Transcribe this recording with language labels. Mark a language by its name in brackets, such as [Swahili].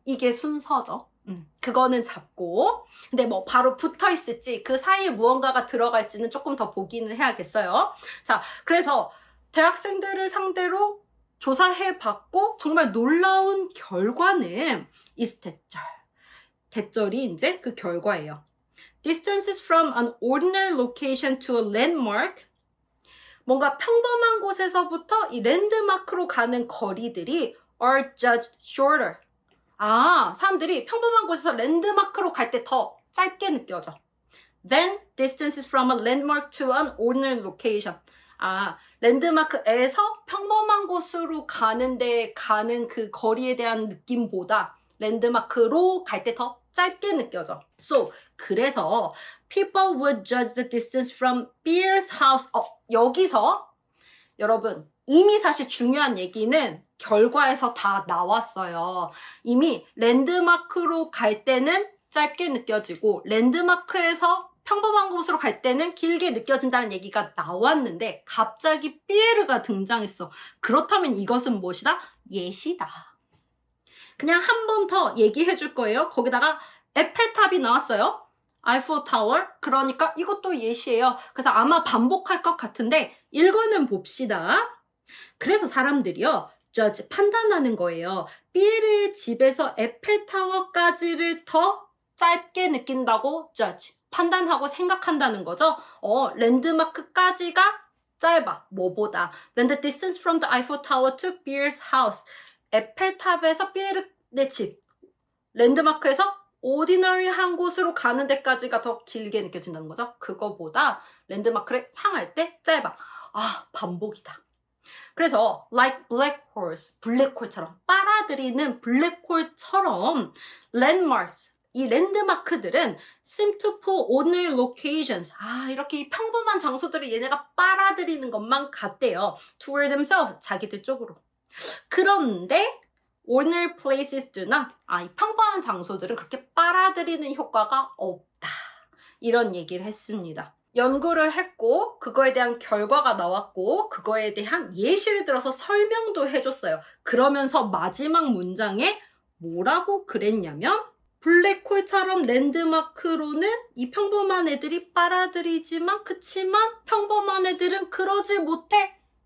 [Korean] 이게 순서죠. 그거는 잡고. 근데 뭐 바로 붙어 있을지 그 사이에 무언가가 들어갈지는 조금 더 보기는 해야겠어요. 자, 그래서 대학생들을 상대로 조사해봤고 정말 놀라운 결과는 is 대절. 대절이 이제 그 결과예요. [English] Distances from an ordinary location to a landmark. [Korean] 뭔가 평범한 곳에서부터 이 랜드마크로 가는 거리들이 [English] are judged shorter. [Korean] 사람들이 평범한 곳에서 랜드마크로 갈 때 더 짧게 느껴져. [English] Then distances from a landmark to an ordinary location. [Korean] 랜드마크에서 평범한 곳으로 가는데 가는 그 거리에 대한 느낌보다 랜드마크로 갈 때 더 짧게 느껴져. [English] So, 그래서 people would judge the distance from Beer's house. [Korean] 여기서 여러분 이미 사실 중요한 얘기는 결과에서 다 나왔어요. 이미 랜드마크로 갈 때는 짧게 느껴지고 랜드마크에서 평범한 곳으로 갈 때는 길게 느껴진다는 얘기가 나왔는데 갑자기 삐에르가 등장했어. 그렇다면 이것은 무엇이다? 예시다. 그냥 한 번 더 얘기해 줄 거예요. 거기다가 에펠탑이 나왔어요. 아이플 타워. 그러니까 이것도 예시예요. 그래서 아마 반복할 것 같은데 읽어는 봅시다. 그래서 사람들이요. judge, 판단하는 거예요. 삐에르의 집에서 에펠타워까지를 더 짧게 느낀다고 judge. 판단하고 생각한다는 거죠. 랜드마크까지가 짧아. 뭐보다? [English] Then the distance from the Eiffel Tower to Beer's house. [Korean] 에펠탑에서 삐에르네 집. 랜드마크에서 오디너리한 곳으로 가는 데까지가 더 길게 느껴진다는 거죠. 그거보다 랜드마크를 향할 때 짧아. 반복이다. [English] 그래서 like black holes, [Korean] 블랙홀처럼 빨아들이는 블랙홀처럼 [English] landmarks, [Korean] 이 랜드마크들은 [English] seem to pull ordinary locations. [Korean] 이렇게 평범한 장소들을 얘네가 빨아들이는 것만 같대요. [English] toward themselves, [Korean] 자기들 쪽으로. [English] 그런데 ordinary places do not. [Korean] 이 평범한 장소들은 그렇게 빨아들이는 효과가 없다. 이런 얘기를 했습니다. 연구를 했고 그거에 대한 결과가 나왔고 그거에 대한 예시를 들어서 설명도 해줬어요. 그러면서 마지막 문장에 뭐라고 그랬냐면 블랙홀처럼 랜드마크로는 이 평범한 애들이 빨아들이지만 그치만 평범한 애들은 그러지 못해.